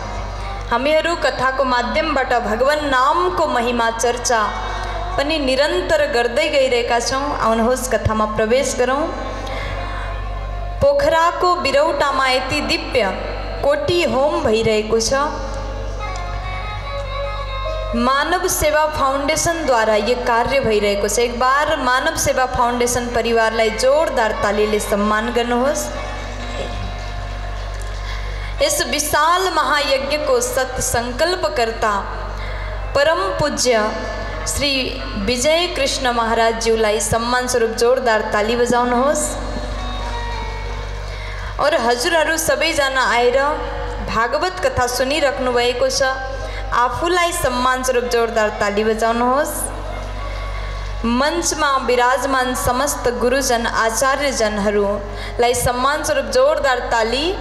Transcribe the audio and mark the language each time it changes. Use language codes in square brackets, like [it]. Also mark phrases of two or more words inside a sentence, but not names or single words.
[ne] हामीहरू कथाको माध्यमबाट भगवान नामको महिमा चर्चा पनि निरन्तर गर्दै गइरहेका छौं। आउनुहोस् कथामा प्रवेश गरौं। पोखराको बिरौटामा यति दिव्य कोटी होम भइरहेको छ। मानव सेवा फाउन्डेसन द्वारा ये कार्य भइरहेको छ। [hi] एक बार [ne] मानव सेवा फाउन्डेसन परिवारलाई जोरदार तालीले सम्मान गर्नुहोस्। [hi] इस विशाल [ne] महायज्ञको सत् संकल्पकर्ता परम पूज्य श्री विजय कृष्ण महाराज ज्यूलाई सम्मान स्वरूप जोरदार ताली बजाउनुहोस्। और हजुरहरू सबैजना आएर भागवत कथा सुनिराख्नु भएको छ। आफूलाई सम्मान स्वरूप जोरदार ताली बजाउनुहोस्। मञ्चमा विराजमान समस्त गुरुजन आचार्यजनहरूलाई सम्मान स्वरूप जोरदार ताली।